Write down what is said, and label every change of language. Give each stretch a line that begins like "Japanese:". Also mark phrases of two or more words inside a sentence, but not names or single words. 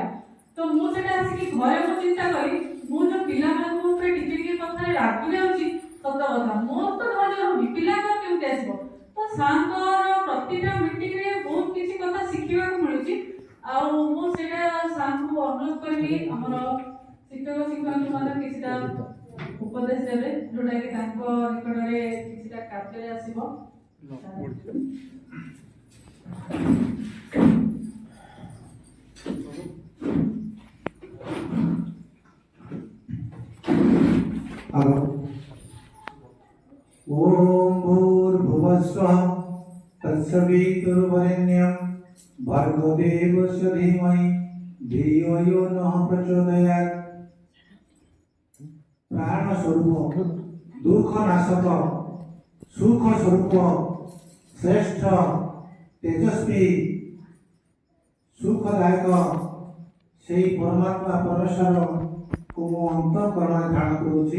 Odia: ତ ମୁଁ ସେଟା ଆସିକି ଘରେ ମୁଁ ଚିନ୍ତା କରି ମୁଁ ଯୋଉ ପିଲାମାନଙ୍କ ଉପରେ ଟିକେ ଟିକେ କଥାରେ ରାଗି ଯାଉଛି ସତ କଥା ମୋର ତ ଧୈର୍ଯ୍ୟ ରହୁନି ପିଲାଙ୍କର କେମିତି ଆସିବ? ତ ସାର୍ଙ୍କର ପ୍ରତିଟା ମିଟିଂରେ ବହୁତ କିଛି କଥା ଶିଖିବାକୁ ମିଳୁଛି। ଆଉ ମୁଁ ସେଇଟା ସାର୍ଙ୍କୁ ଅନୁରୋଧ କରିବି ଆମର ଶିକ୍ଷକ ଶିକ୍ଷୟିତ୍ରୀ ମଧ୍ୟ କିଛିଟା ଉପଦେଶ ଦେବେ ଯୋଉଟାକି ତାଙ୍କ ନିକଟରେ କିଛିଟା କାର୍ଯ୍ୟରେ ଆସିବ।
Sanskrit: ओम भूर्भुवस्वः तत्सवितुर्वरेण्यं भर्गो देवस्य धीमहि धियो यो नः प्रचोदयात्।
Hindi: प्राण स्वरूप दुख नाशक सुख स्वरूप श्रेष्ठ तेजस्वी सुखदायक से परमात्मा परमेश्वर को
Odia: ମୋ ଅନ୍ତଃକରଣ ଧ୍ୟାନ କରୁଛି।